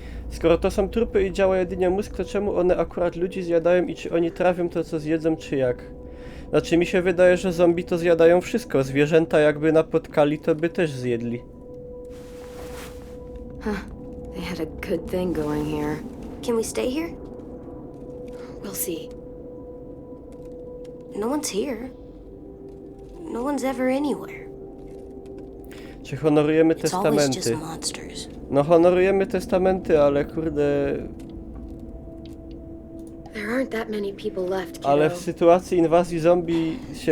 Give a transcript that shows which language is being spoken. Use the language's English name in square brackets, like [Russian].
[Polish] Skoro to są trupy i działa jedynie mózg, to czemu one akurat ludzi zjadają i czy oni trawią to, co zjedzą, czy jak? Znaczy mi się wydaje, że zombie to zjadają wszystko. Zwierzęta jakby napotkali, to by też zjedli. [English] They had a good thing going here. Can we stay here? We'll see. No one's here. No one's ever anywhere. [Polish] Czy honorujemy [English] It's always just [Polish] testamenty? [English] monsters. [Polish] No honorujemy testamenty, ale kurde... [English] There aren't that many people left, kiddo. [Polish] Ale w sytuacji inwazji zombie się